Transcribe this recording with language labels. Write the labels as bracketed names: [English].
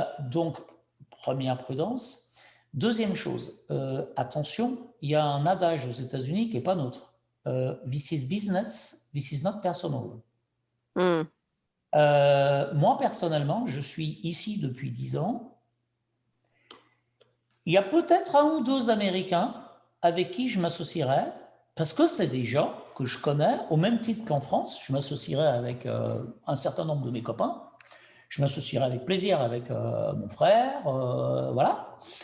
[French] Donc, première prudence. Deuxième chose, attention, il y a un adage aux États-Unis qui n'est pas nôtre. [English] This is business, this is not personal. [French] Moi, personnellement, je suis ici depuis 10 ans. Il y a peut-être un ou deux Américains avec qui je m'associerais, parce que c'est des gens que je connais, au même titre qu'en France. Je m'associerais avec un certain nombre de mes copains. Je m'associerais avec plaisir avec mon frère, voilà.